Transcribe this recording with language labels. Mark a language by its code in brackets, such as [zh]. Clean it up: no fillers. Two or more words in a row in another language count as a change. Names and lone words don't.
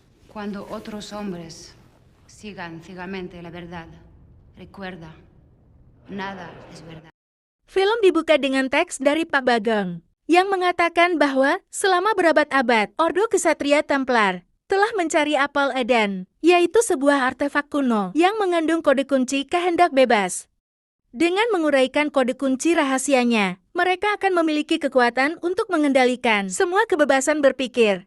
[es] Cuando otros hombres sigan ciegamente la verdad, recuerda, nada es verdad. [id] Film dibuka dengan teks dari Pak Bagong, yang mengatakan bahwa selama berabad-abad, Ordo Kesatria Templar telah mencari apel Eden, yaitu sebuah artefak kuno yang mengandung kode kunci kehendak bebas. Dengan menguraikan kode kunci rahasianya, mereka akan memiliki kekuatan untuk mengendalikan semua kebebasan berpikir.